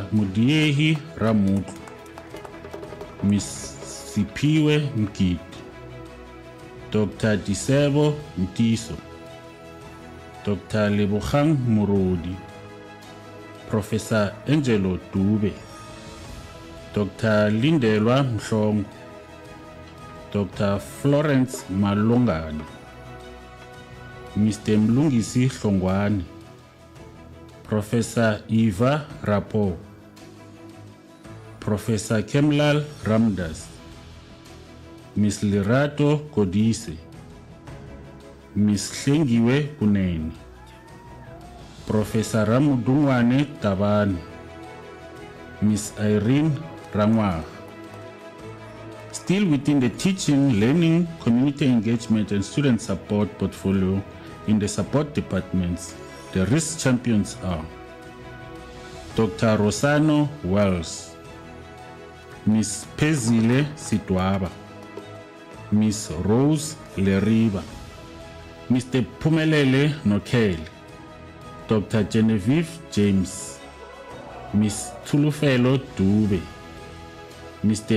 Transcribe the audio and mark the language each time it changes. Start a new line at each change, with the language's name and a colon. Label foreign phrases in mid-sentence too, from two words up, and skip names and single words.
English: Mudiehi Ramutlu, Ms. Sipiwe Mkiti, Dr. Disebo Mtiso, Dr. Lebogang Morodi, Professor Angelo Dube, Dr. Lindelwa Mhlongo, Dr. Florence Malongane, Mr. Mlungisi Hlongwane, Professor Eva Rapo, Professor Kemlal Ramdas, Miss Lerato Kodise, Miss Hlengiwe Kunene, Professor Ramudungwane Tabani, Miss Irene Rangwa. Still within the teaching, learning, community engagement and student support portfolio in the support departments, the risk champions are Dr. Rosano Wells, Miss Pezile Sitwaba, Miss Rose Leriba, Mr. Pumelele Nokele, Dr. Genevieve James, Miss Tulufelo Dube, Mr.